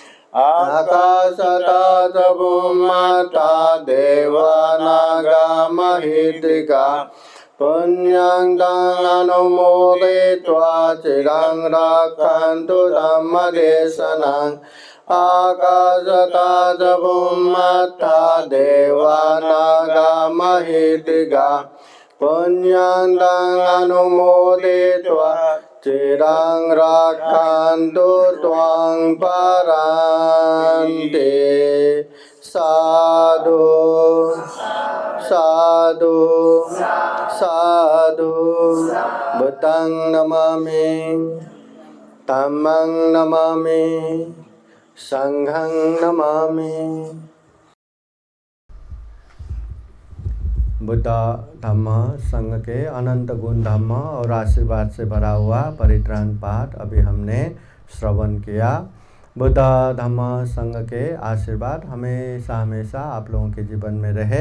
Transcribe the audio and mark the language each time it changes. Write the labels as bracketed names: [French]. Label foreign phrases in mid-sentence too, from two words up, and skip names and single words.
[Pali] आकाशताज भूमता देवानागमहितिगा पुण्यं तं अनुमोदित्वा चिरं रक्षन्तु धम्मदेशनम् आकाशताज भूमता देवानागमहितिगा पुण्यं तं अनुमोदित्वा चिरं रक्षन्तु त्वां परान्ते साधु साधु साधु बुद्धं नमामि धम्मं नमामि संघं नमामि। [Hindi] बुद्ध धम्म संघ के अनंत गुण धम्म और आशीर्वाद से भरा हुआ परित्राण पाठ अभी हमने श्रवण किया। बुद्ध धम्म संघ के आशीर्वाद हमेशा हमेशा आप लोगों के जीवन में रहे।